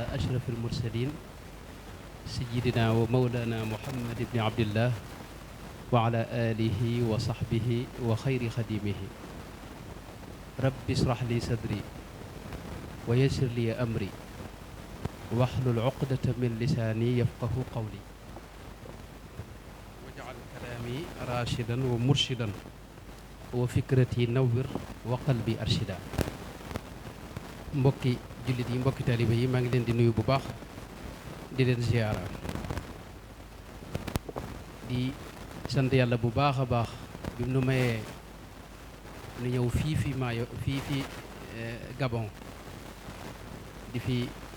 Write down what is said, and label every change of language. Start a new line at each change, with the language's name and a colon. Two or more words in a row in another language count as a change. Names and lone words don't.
Arabic: أشرف المرسلين سيدنا ومولانا محمد بن عبد الله وعلى آله وصحبه وخير خديمه رب اشرح لي صدري ويسر لي أمري واحلل عقدة من لساني يفقه قولي واجعل كلامي راشدا ومرشدا وفكرتي نور وقلبي أرشد.
Wolof: mbokki jullit yi mbokki taalibe yi maa ngi leen di nuyu bu baax di leen ziyaara di sant yàlla bu baax a baax bi mu nu mayee nu ñëw fii Gabon di fi